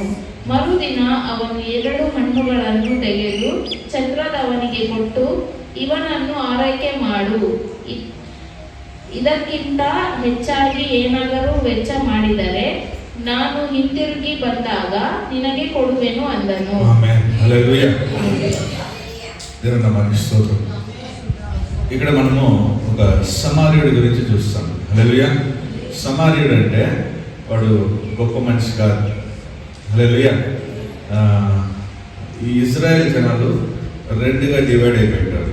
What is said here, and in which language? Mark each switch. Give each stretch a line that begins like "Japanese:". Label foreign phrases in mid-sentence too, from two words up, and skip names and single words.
Kannada: ಮರುದಿನ ಅವನು 2 ಹಣ್ಣುಗಳನ್ನು ತೆಗೆದು ಛತ್ರದವನಿಗೆ ಕೊಟ್ಟು, ಇವನನ್ನು ಆರೈಕೆ ಮಾಡು, ಇದಕ್ಕಿಂತ ಹೆಚ್ಚಾಗಿ ಏನಾದರೂ ವೆಚ್ಚ ಮಾಡಿದರೆ ನಾನು ಹಿಂತಿರುಗಿ ಬಂದಾಗ ನಿನಗೆ ಕೊಡುವೆನು ಅಂದನು.
Telugu: ఆమేన్. హల్లెలూయా. దేవుని నామానికి స్తోత్రం. ఇక్కడ మనము ఒక సమార్యుడి గురించి చూస్తాం. హల్లెలూయా. సమార్యుడు అంటే వాడు గొప్ప మనిషి కాదు. హల్లెలూయా. ఈ ఇజ్రాయెల్ జనాలు 2గా డివైడ్ అయిపోయారు.